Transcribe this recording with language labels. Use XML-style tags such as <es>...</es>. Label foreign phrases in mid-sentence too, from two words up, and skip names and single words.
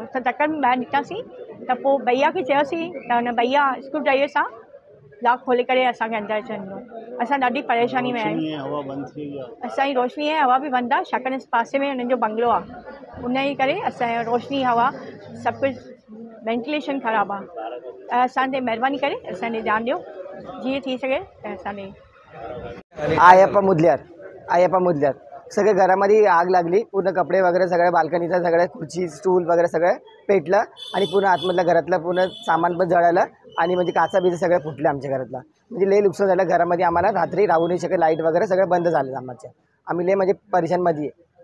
<sd>असां तकड़ि में ॿाहिरि निकितासीं त पोइ भैया खे चयोसीं त हुन भैया</sd> <en>screw driver</en> <sd>सां लॉक खोले करे असांखे अंदरि अचणु ॾिनो। असां ॾाढी परेशानी में आहियूं। असांजी रोशनी ऐं हवा बि बंदि आहे, छाकाणि इस पासे में हुननि जो बंगलो आहे। उन जे करे असांजो रोशनी हवा सभु कुझु वेंटिलेशन ख़राबु आहे। ऐं असांजे महिरबानी करे असांखे ध्यानु ॾियो, जीअं थी सघे त असांखे।</sd> <mr>आयप्पा मुदलियार सगळे घरामध्ये आग लागली, पूर्ण कपडे वगैरे सगळे बाल्कनीचं सगळे खुर्ची स्टूल वगैरे सगळे पेटलं आणि पूर्ण आतमधलं घरातलं पूर्ण सामान पण जळालं आणि म्हणजे काचा बिजा सगळं फुटले आमच्या घरातला, म्हणजे लय नुकसान झालं घरामध्ये. आम्हाला रात्री राहू नाही शकत, लाईट वगैरे सगळं बंद झालं आमच्या. आम्ही लय म्हणजे परेशानमध्ये आहे.</mr>